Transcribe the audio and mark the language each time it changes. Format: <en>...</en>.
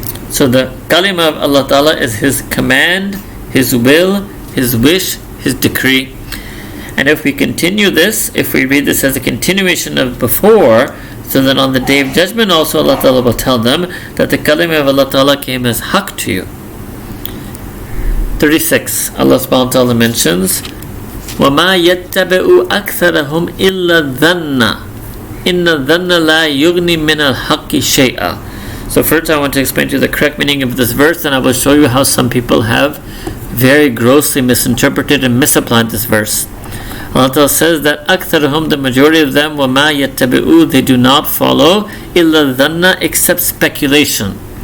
<en>So the kalima of Allah Ta'ala is His command, His will, His wish, His decree. And if we continue this, if we read this as a continuation of before, so then on the Day of Judgment also Allah Ta'ala will tell them that the kalima of Allah Ta'ala came as haqq to you.</en> <ar>36,</ar> <en>Allah subhanahu wa ta'ala mentions,</en> <ar>وَمَا يَتَّبِعُ أَكْثَرَهُمْ إِلَّا الظَّنَّ إِنَّ الظَّنَّ لَا يُغْنِي مِنَ الْحَقِّ شَيْئًا.</ar> <en>So first I want to explain to you the correct meaning of this verse, and I will show you how some people have very grossly misinterpreted and misapplied this verse. Allah Ta'ala says that أَكْثَرَهُمْ, the majority of them,</en> <ar>وَمَا يَتَّبِعُ,</ar> <en>they do not follow</en> <ar>إِلَّا الظَّنَّ,</ar> <en>except speculation.</en>